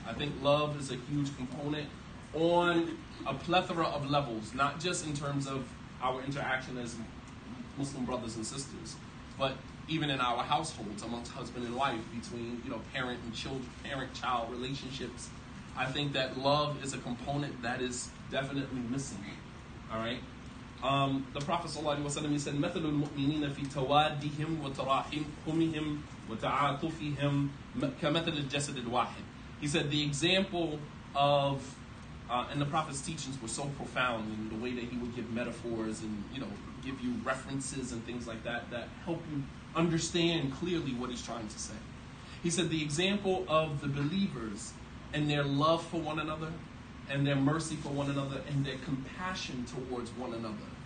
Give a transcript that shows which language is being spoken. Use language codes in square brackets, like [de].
[en] I think love is a huge component on a plethora of levels, not just in terms of our interaction as Muslim brothers and sisters, but even in our households, amongst husband and wife, between parent and children, parent-child relationships. I think that love is a component that is definitely missing. All right. The Prophet ﷺ, he said, [ar] "مثل المؤمنين في توادهم وتراحمهم وتعاطفهم كمثل الجسد الواحد." [en] He said the example of, and the Prophet's teachings were so profound in the way that he would give metaphors and give you references and things like that that help you understand clearly what he's trying to say. He said the example of the believers and their love for one another and their mercy for one another and their compassion towards one another.